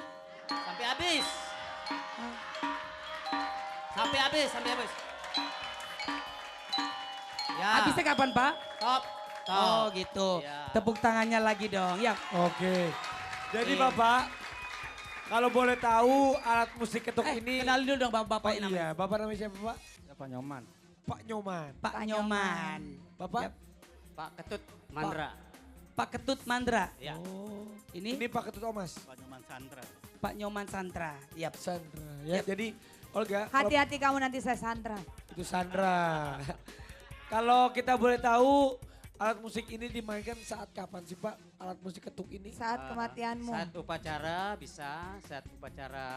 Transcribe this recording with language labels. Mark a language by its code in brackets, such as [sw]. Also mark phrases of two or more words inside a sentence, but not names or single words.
[id] Sampai habis. Sampai habis. Ya. Habisnya kapan, Pak? Stop. Oh gitu. Ya. Tepuk tangannya lagi dong. Ya. Oke. Jadi Oke. Bapak, kalau boleh tahu alat musik ketuk ini. Kenalin dulu dong Oh bapak-bapaknya namanya. iya, Bapak namanya siapa Pak? Pak Nyoman. Pak Nyoman. Pak Nyoman. Bapak? Yap. Pak Ketut Mandra. Pak Ketut Mandra. Ya. Oh. Ini Ini Pak Ketut Omas. Pak Nyoman Sandra. Pak Nyoman Santra. Yap. Sandra. Ya, Yap. jadi Olga, kalau Hati-hati kamu nanti saya Sandra. itu Sandra. Kalau kita boleh tahu alat musik ini dimainkan saat kapan sih Pak? Alat musik ketuk ini? Saat kematianmu. Saat upacara bisa, saat upacara